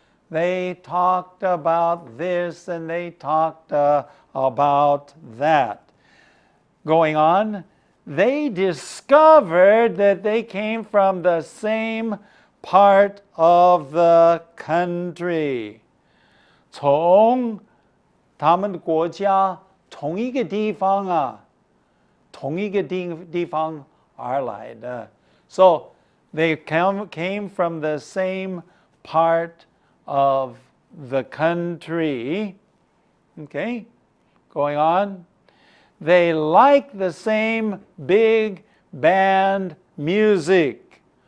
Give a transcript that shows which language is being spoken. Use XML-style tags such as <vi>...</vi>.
<en>They talked about this and they talked about that. Going on, they discovered that they came from the same part of the country.</en> <zh>从他们的国家同一个地方啊，同一个地方而来的。</zh> <en>So they came from the same part of the country. Okay, going on. They like the same big band music.</en>